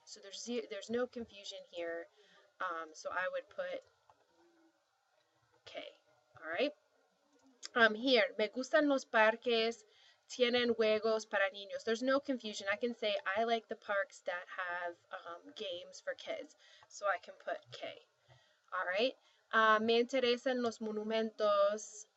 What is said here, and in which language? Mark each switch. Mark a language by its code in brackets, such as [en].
[en] So there's no confusion here, so I would put que. All right. Here, [es] me gustan los parques, tienen juegos para niños. [en] There's no confusion. I can say I like the parks that have games for kids, so I can put que. All right. [es] Me interesan los monumentos.